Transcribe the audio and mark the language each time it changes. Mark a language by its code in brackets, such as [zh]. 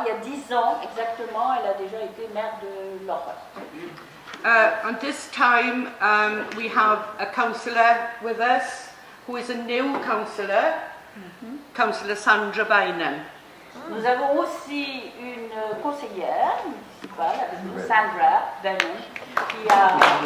[fr] Il y a 10 ans exactement, elle a déjà été maire de l'Europe. [en] And this time we have a councillor with us who is a new councillor, Councillor Sandra Bynum. [fr] Nous avons aussi une conseillère municipale avec nous, Sandra Bynum, qui a...